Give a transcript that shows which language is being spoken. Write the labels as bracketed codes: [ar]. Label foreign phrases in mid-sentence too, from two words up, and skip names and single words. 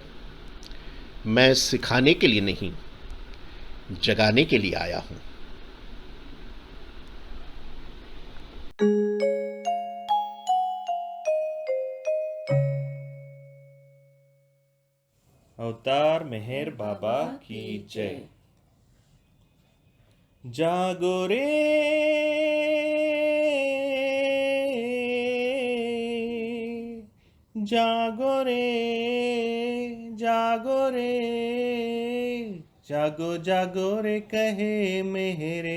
[hi] मैं सिखाने के लिए नहीं, जगाने के लिए आया हूं। अवतार मेहर बाबा की जय। जागो रे जागो रे जागो रे, जागो जागो रे कहे मेहरे,